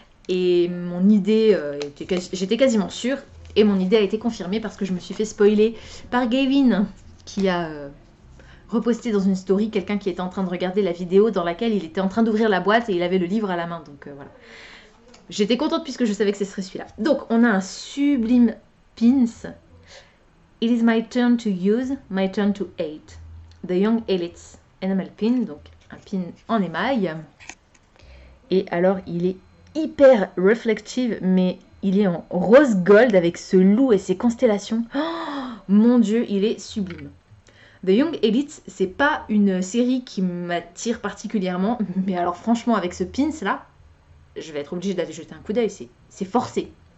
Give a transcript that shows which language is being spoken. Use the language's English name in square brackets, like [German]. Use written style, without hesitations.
[French] Et mon idée, j'étais quasiment sûre. Et mon idée a été confirmée parce que je me suis fait spoiler par Gavin qui a reposté dans une story quelqu'un qui était en train de regarder la vidéo dans laquelle il était en train d'ouvrir la boîte et il avait le livre à la main. Donc voilà. J'étais contente puisque je savais que ce serait celui-là. Donc on a un sublime pins. [English] It is my turn to use, my turn to hate. [French] The Young Elites Enamel Pin, donc un pin en émail. Et alors, il est hyper reflective, mais il est en rose gold avec ce loup et ses constellations. Oh, mon Dieu, il est sublime. The Young Elites, c'est pas une série qui m'attire particulièrement, mais alors franchement, avec ce pins là, je vais être obligée d'aller jeter un coup d'œil, c'est forcé.